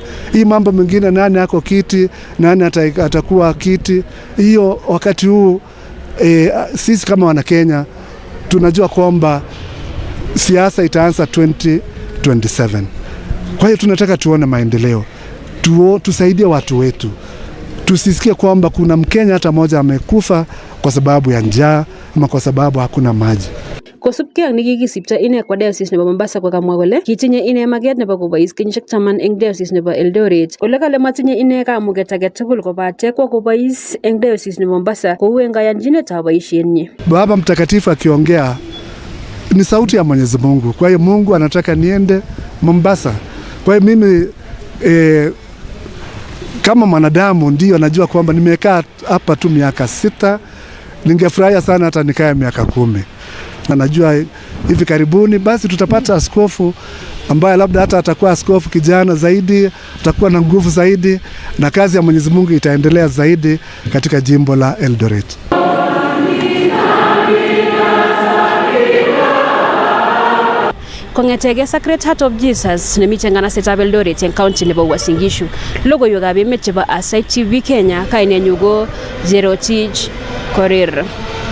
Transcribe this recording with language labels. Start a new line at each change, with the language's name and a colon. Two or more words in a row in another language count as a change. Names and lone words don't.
Swahili: Hii mambo mengine, nani ako kiti, nani atakuwa kiti, hiyo wakati huu sisi kama wana Kenya tunajua kwamba siasa itaanza 2027. Kwa hiyo tunataka tuone maendeleo, tusaidie watu wetu. Tusisikie kwamba kuna Mkenya hata mmoja amekufa kwa sababu ya njaa ama kwa sababu hakuna maji.
Kalenjin: Kosubkei ak nekikisipto ine kwa diocese nebo Mombasa kokamwa kole kitinye ine maket nebo kobois kenyisiek 10 eng diocese nebo Eldoret. Ole kale matinye ine kamuget age tugul kobate kwa kobois eng diocese nebo Mombasa kou eng kayanjinetab boisienyi.
Swahili: Baba Mtakatifu akiongea ni sauti ya Mwenyezi Mungu. Kwa hiyo Mungu anataka niende Mombasa. Kwa hiyo mimi kama mwanadamu ndio najua kwamba nimekaa hapa tu miaka 6, ningefurahia sana hata nikae miaka 10. Na najua hivi karibuni basi tutapata askofu ambaye labda hata atakuwa askofu kijana zaidi, atakuwa na nguvu zaidi, na kazi ya Mwenyezi Mungu itaendelea zaidi katika jimbo la Eldoret.
Kalenjin: Kong'etege Sacred Heart of Jesus nemiten nganasetab Eldoret en county nebo Uasin Gishu. Logoiwekab emet chebo Asai TV Kenya, kainenyu ko Cherotich Korir.